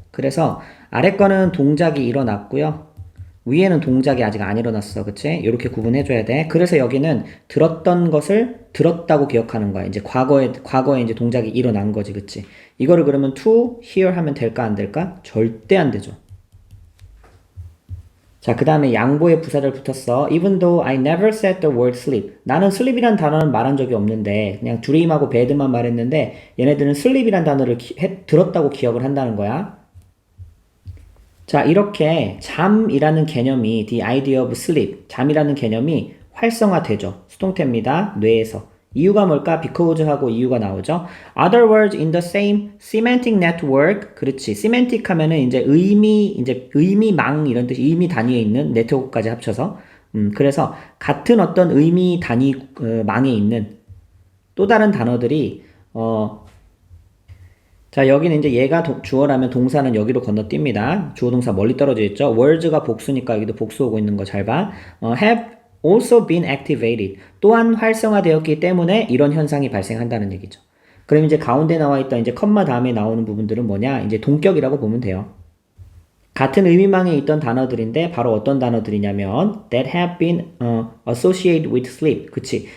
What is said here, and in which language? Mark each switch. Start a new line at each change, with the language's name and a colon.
Korean: 그래서 아래 거는 동작이 일어났고요. 위에는 동작이 아직 안 일어났어. 그치? 이렇게 구분해줘야 돼. 그래서 여기는 들었던 것을 들었다고 기억하는 거야. 이제 과거에 이제 동작이 일어난 거지. 그치? 이거를 그러면
English: to hear
Korean: 하면 될까, 안 될까? 절대 안 되죠. 자, 그 다음에 양보의 부사절 붙었어.
English: Even though I never said the word sleep.
Korean: 나는 sleep이란 단어는 말한 적이 없는데, 그냥 dream하고 bed만 말했는데, 얘네들은 sleep이란 단어를 들었다고 기억을 한다는 거야. 자, 이렇게 잠이라는 개념이
English: the idea of sleep,
Korean: 잠이라는 개념이 활성화되죠. 수동태입니다. 뇌에서. 이유가 뭘까? because하고 이유가 나오죠.
English: Other words in the same semantic network.
Korean: 그렇지. semantic 하면은 이제 의미망 이런 뜻이 의미 단위에 있는 네트워크까지 합쳐서. 그래서 같은 어떤 의미 단위 망에 있는 또 다른 단어들이 자, 여기는 이제 얘가 주어라면 동사는 여기로 건너뜁니다. 주어 동사 멀리 떨어져 있죠. words가 복수니까 여기도 복수 오고 있는 거 잘 봐.
English: have also been activated.
Korean: 또한 활성화되었기 때문에 이런 현상이 발생한다는 얘기죠. 그럼 이제 가운데 나와 있던 이제 컴마 다음에 나오는 부분들은 뭐냐? 이제 동격이라고 보면 돼요. 같은 의미망에 있던 단어들인데 바로 어떤 단어들이냐면
English: that have been associated with sleep.
Korean: 그치?